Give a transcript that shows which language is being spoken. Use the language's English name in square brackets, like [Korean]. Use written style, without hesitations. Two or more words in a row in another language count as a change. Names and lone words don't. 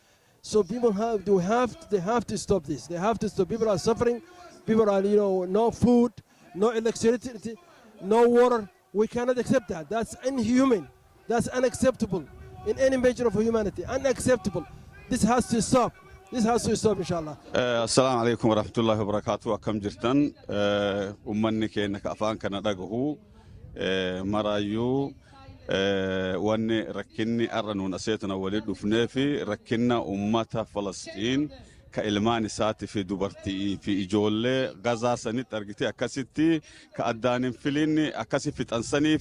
[English] So people they have to stop this. They have to stop. People are suffering. People are, no food, no electricity, no water. We cannot accept that. That's inhuman. That's unacceptable in any measure of humanity. Unacceptable. This has to stop. This has to stop, inshallah. [Arabic] السلام عليكم ورحمة الله وبركاته. [Oromo] Akkam jirtan ummanni keenya ka afaan kana dhagahu maraayyu wanni rakkinni arra nuun aseetana walii dhufnee fi rakkinna ummata Falasxiin ka ilmaan isaati fi dubartii fi ijoollee Gazaa sanitti argite akkasitti ka addaanin filinni akkasi fixansanii